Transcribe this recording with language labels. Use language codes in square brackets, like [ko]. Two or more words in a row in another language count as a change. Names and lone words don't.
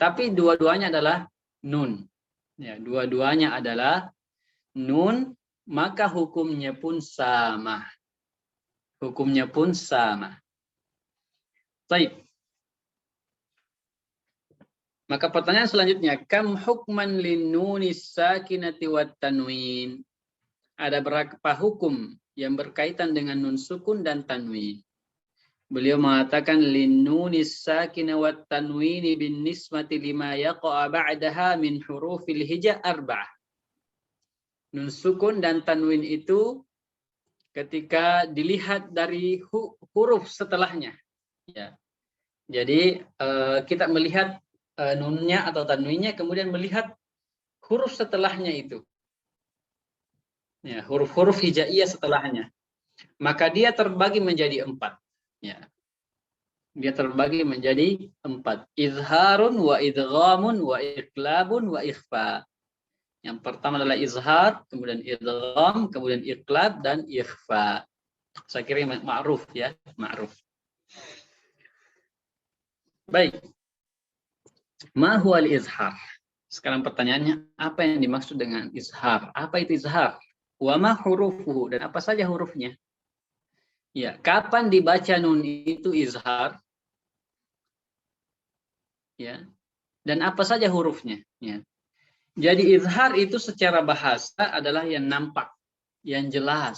[id] Tapi dua-duanya adalah nun. Ya, dua-duanya adalah nun, maka hukumnya pun sama. Hukumnya pun sama. Baik. Maka pertanyaan selanjutnya, [ar] كم حكما للنون الساكنة والتنوين? [id] Ada berapa hukum yang berkaitan dengan nun sukun dan tanwin? Beliau mengatakan [ar] للنون الساكنة والتنوين بالنسبة لما يقع بعدها من حروف الهجاء أربعة. [id] Nun sukun dan tanwin itu ketika dilihat dari huruf setelahnya. Ya. Jadi kita melihat nunnya atau tanwinnya, kemudian melihat huruf setelahnya itu. Ya, huruf-huruf hijaiyah setelahnya. Maka dia terbagi menjadi 4. Ya. Dia terbagi menjadi 4. [ar] إظهار وإدغام وإقلاب وإخفاء. [id] Yang pertama adalah izhar, kemudian idgham, kemudian iqlab dan ikhfa. Saya kira ma'ruf ya, ma'ruf. [ar] Baik. ما هو الإظهار? [id] Sekarang pertanyaannya, apa yang dimaksud dengan izhar? Apa itu izhar? [ar] وما حروفه, [id] dan apa saja hurufnya? Ya, kapan dibaca nun itu izhar? Ya. Dan apa saja hurufnya? Ya. Jadi izhar itu secara bahasa adalah yang nampak, yang jelas.